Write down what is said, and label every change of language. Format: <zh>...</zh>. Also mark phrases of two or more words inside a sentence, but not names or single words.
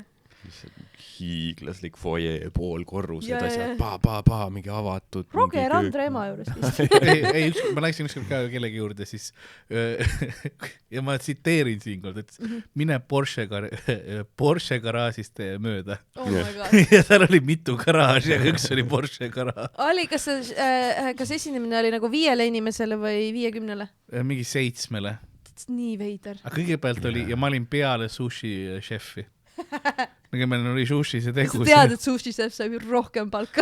<et>Hiiglaslik foyer, poolkorrused, Jaa, asjad, jaa. pa, mingi avatud. Roger Andre ema juures vist. ei, ma läksin ükskord ka kellegi juurde, siis ja ma tsiteerin siinkohal, et mine Porsche garaažist mööda.</et> <en>Oh my god.</en> <et>ja seal oli mitu garaaži, aga üks oli Porsche garaaž. Oli, kas esinemine oli nagu 5 inimesele või 50-le? Mingi 7. Nii veider. Aga kõigepealt oli, ja ma olin peale sushi šefi. Nagu meil oli sushi see tegu. Sa tead, et</et> <en>sushi chef</en> <et>saab ju rohkem palka.</et>